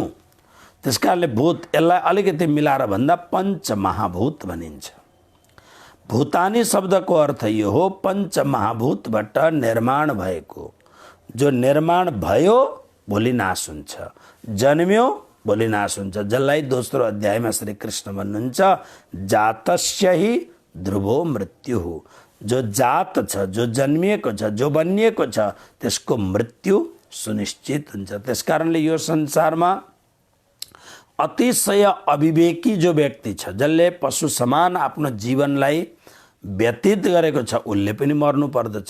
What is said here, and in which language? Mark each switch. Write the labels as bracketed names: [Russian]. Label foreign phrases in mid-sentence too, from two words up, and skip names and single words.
[Nepali] त्यसकारणले भूत, यसलाई अलिकति मिलाएर भन्दा पञ्चमहाभूत भनिन्छ। भूतानी शब्दको अर्थ यो हो पञ्चमहाभूतबाट निर्माण भएको। जो निर्माण भयो भोलि नाश हुन्छ, जन्म्यो भोलि नाश हुन्छ। जसलाई दोस्रो अध्यायमा श्री कृष्ण भन्नुहुन्छ [Sanskrit] जातस्य हि ध्रुवो मृत्यु। [Nepali] जो जात छ, जो जन्मिएको छ, जो बनिएको छ, त्यसको मृत्यु सुनिश्चित हुन्छ। त्यसकारणले यो संसारमा अतिशय अविवेकी जो व्यक्ति छ, जसले पशु समान आफ्नो जीवनलाई व्यतीत गरेको छ, उसले पनि मर्नु पर्दछ।